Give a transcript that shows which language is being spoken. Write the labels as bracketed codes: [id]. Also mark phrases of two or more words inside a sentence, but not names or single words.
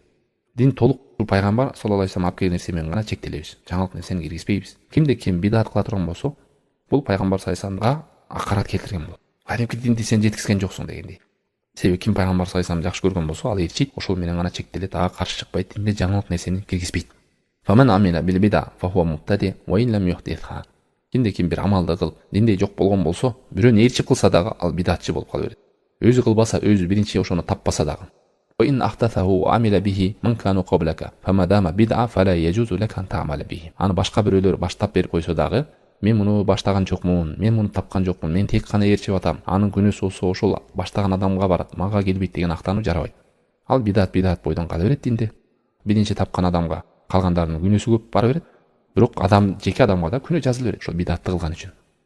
[ky] Дин толук пайгамбар [ar] صلى الله عليه وسلم [ky] алып келген нерсе менен гана чектелебиз. Жаңылык нерсени киргизбейбиз. Кимде ким бидат кыла турган болсо, бул пайгамбар [ar] صلى الله عليه وسلم [ky] акарат келтирген болот. Кадимки динди сен жеткизген жоксуң дегендей. Себеби ким пайгамбар [ar] صلى الله عليه وسلم [ky] жакшы көргөн болсо, ал ээрчийт, ошол менен гана чектелет, ага каршы чыкпайт, динде жаңылык нерсени киргизбейт. [ar] فمن عمل بالبدعة فهو مبتدع وإن لم يحدثها. [ky] Кимде ким бир амалды кылып, динде жок болгон болсо, бирөөнү ээрчи кылса дагы ал бидатчы болуп кала берет. Өзү кылбаса, өзү биринчи ошону таппаса дагы. [ar] وإن أحدثه عمل به من كانوا قبلك فما دام بدعة فلا يجوز لك أن تعمل به. [ky] Аны башка бирөөлөр баштап берип койсо дагы, мен муну баштаган жокмун, мен муну тапкан жокмун, мен тек гана ээрчип атам. Анын күнөөсү болсо ошол баштаган адамга барат, мага келбейт деген актануу жарабайт. Ал бидат бойдон кала берет динде. Биринчи тапкан адамга калгандарынын күнөөсү көп бара берет. Бирок адам жеке адамга да күнөө жазыла берет ошол бидатты кылган үчүн.